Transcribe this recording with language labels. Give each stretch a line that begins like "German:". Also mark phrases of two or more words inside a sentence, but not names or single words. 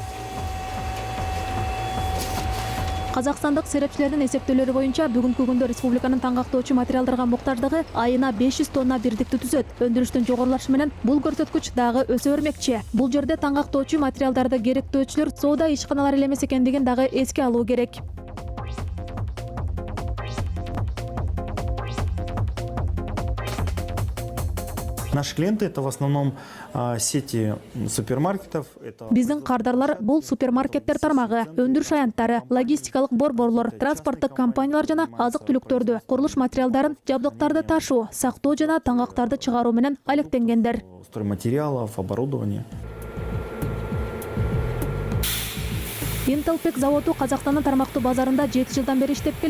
Kyrgyz: Казакстандык серепчилердин эсептөөлөрү боюнча бүгүнкү күндө республиканын таңгактоочу материалдарга муктаждыгы айына 500 тонна бирдикти түзөт. Өндүрүштүн жогорулашы менен бул көрсөткүч дагы өсө бермекчи. Бул жерде таңгактоочу материалдарды керектөөчүлөр соода ишканалары эле эмес экендигин дагы эске алуу керек.
Russian: Наши клиенты — это в основном сети супермаркетов.
Kyrgyz: Биздин кардарлар бул супермаркеттер тармагы, өндүрүш аянттары, логистикалык борборлор, транспорттук компаниялар жана азык-түлүктөрдү, курулуш материалдарын, жабдыктарды ташуу, сактоо жана таңгактарды чыгаруу менен алектенгендер.
Russian: Стройматериалов, оборудования.
Kyrgyz: Интелпек заводу Казакстандын тармактуу базарында 7 жылдан бери иштеп келет.